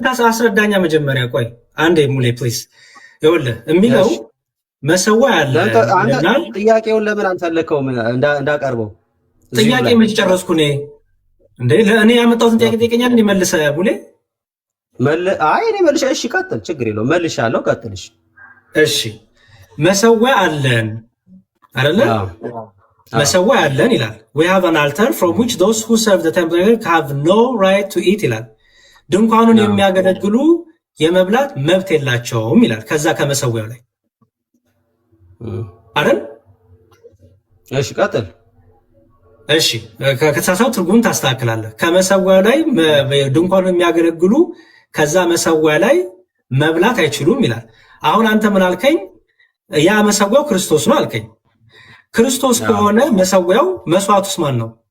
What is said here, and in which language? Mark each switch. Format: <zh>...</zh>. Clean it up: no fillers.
<am>አስረዳኛ መጀመሪያ ቆይ አንዴ ሙሌ ፕሊዝ። ይኸውልህ የሚለው መሰዊያ አለ። ጥያቄውን ለምን አንፈለከውም እንዳቀርበው? ጥያቄ መች ጨረስኩ እኔ እንዴ? ለእኔ ያመጣሁትን ጥያቄ ጠይቀኛል እንዴ? መልሰህ ሙሌ አይ እኔ መልሼ እሺ ቀጥል፣ ችግር የለውም መልሻለሁ፣ ቀጥልሽ። እሺ መሰዊያ አለን አይደለ? መሰዊያ አለን ይላል።</am> <en>we have an altar from which those who serve the temple have no right to eat</en> <am>ይላል። ድንኳኑን የሚያገለግሉ የመብላት መብት የላቸውም ይላል። ከዛ ከመሰዊያው ላይ አይደል? እሺ ቀጥል። እሺ ከተሳሳው ትርጉም ታስተካክላለህ። ከመሰዊያው ላይ ድንኳኑን የሚያገለግሉ ከዛ መሰዊያ ላይ መብላት አይችሉም ይላል። አሁን አንተ ምን አልከኝ? ያ መሰዊያው ክርስቶስ ነው አልከኝ። ክርስቶስ ከሆነ መሰዊያው መስዋዕቱስ ማን ነው?</am>